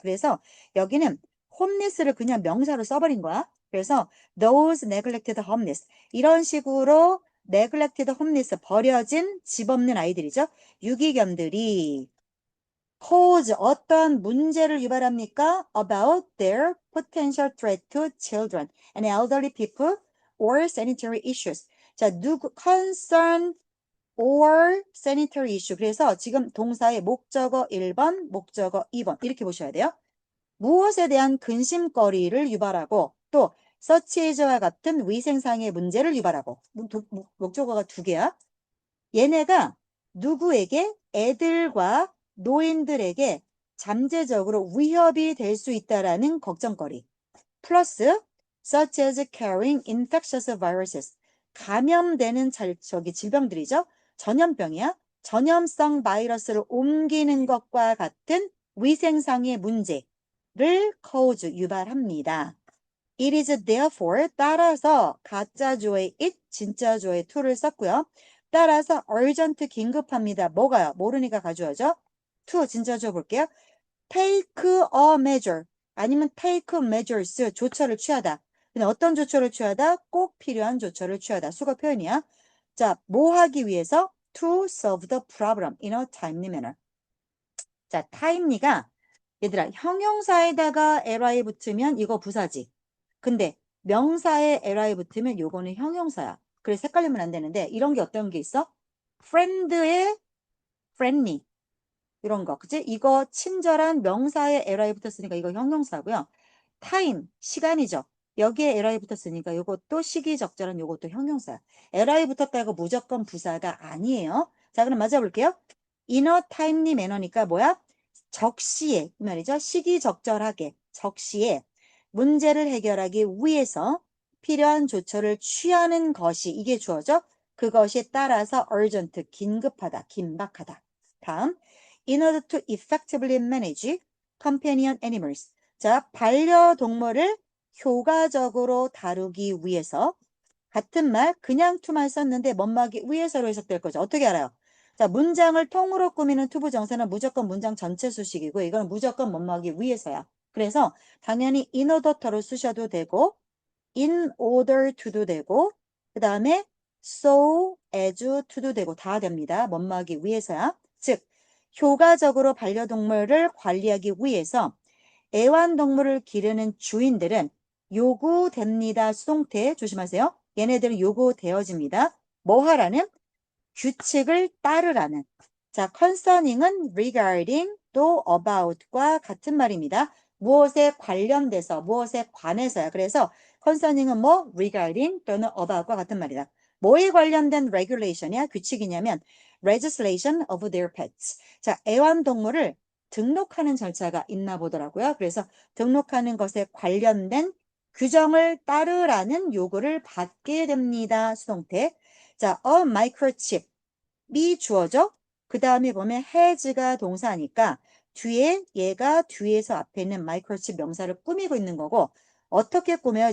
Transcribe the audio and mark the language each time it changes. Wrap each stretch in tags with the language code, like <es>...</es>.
<ko>그래서 여기는 홈리스를 그냥 명사로 써버린 거야. 그래서 those neglected homeless 이런 식으로 neglected homeless 버려진 집 없는 아이들이죠. 유기견들이 cause 어떤 문제를 유발합니까?</ko> <en>About their potential threat to children and elderly people or sanitary issues.</en> <ko>자, 누구</ko> <en>concern or sanitary issue.</en> <ko>그래서 지금 동사의 목적어 1번, 목적어 2번 이렇게 보셔야 돼요. 무엇에 대한 근심거리를 유발하고 또 such as와 같은 위생상의 문제를 유발하고 목적어가 두 개야. 얘네가 누구에게 애들과 노인들에게 잠재적으로 위협이 될 수 있다라는 걱정거리.</ko> <en>플러스 such as carrying infectious viruses.</en> <ko>감염되는 저기 질병들이죠. 전염병이야. 전염성 바이러스를 옮기는 것과 같은 위생상의 문제를 cause 유발합니다.</ko> <en>It is therefore</en> <ko>따라서 가짜조의 it, 진짜조의 to를 썼고요. 따라서 urgent 긴급합니다. 뭐가요? 모르니까 가져와죠. to 진짜조 볼게요.</ko> <en>take a measure</en> <ko>아니면</ko> <en>take measures</en> <ko>조처를 취하다. 근데 어떤 조처를 취하다? 꼭 필요한 조처를 취하다. 수거 표현이야. 자, 뭐 하기 위해서?</ko> <en>To solve the problem in a timely manner.</en> <ko>자, timely가 얘들아 형용사에다가 ly 붙으면 이거 부사지. 근데 명사에 ly 붙으면 요거는 형용사야. 그래서 헷갈리면 안 되는데 이런 게 어떤 게 있어? friend의 friendly 이런 거 그치? 이거 친절한 명사에 ly 붙었으니까 이거 형용사고요. time 시간이죠. 여기에 ly 붙었으니까 요것도 시기적절한 요것도 형용사야. ly 붙었다고 무조건 부사가 아니에요. 자 그럼 맞아볼게요. in a timely manner니까 뭐야? 적시에 이 말이죠. 시기적절하게 적시에 문제를 해결하기 위해서 필요한 조처를 취하는 것이 이게 주어져. 그것이 따라서 urgent, 긴급하다, 긴박하다. 다음,</ko> <en>in order to effectively manage companion animals.</en> <ko>자, 반려동물을 효과적으로 다루기 위해서 같은 말, 그냥 to만 썼는데 멋막이 위해서로 해석될 거죠. 어떻게 알아요? 자, 문장을 통으로 꾸미는 투부정사는 무조건 문장 전체 수식이고 이건 무조건 멋막이 위해서야. 그래서 당연히 in order로 쓰셔도 되고 in order to도 되고 그 다음에 so as to도 되고 다 됩니다. 멋막이 위해서야. 즉 효과적으로 반려동물을 관리하기 위해서 애완동물을 기르는 주인들은 요구됩니다. 수동태 조심하세요. 얘네들은 요구되어집니다. 뭐 하라는? 규칙을 따르라는. 자, concerning은 regarding 또 about과 같은 말입니다. 무엇에 관련돼서, 무엇에 관해서야. 그래서 concerning은 뭐? regarding 또는 about과 같은 말이다. 뭐에 관련된 regulation이야? 규칙이냐면</ko> <en>legislation of their pets.</en> <ko>자, 애완동물을 등록하는 절차가 있나 보더라고요. 그래서 등록하는 것에 관련된 규정을 따르라는 요구를 받게 됩니다. 수동태. 자, a microchip. 이 주어져. 그 다음에 보면 has가 동사니까 뒤에 얘가 뒤에서 앞에 있는 microchip 명사를 꾸미고 있는 거고 어떻게 꾸며요?</ko>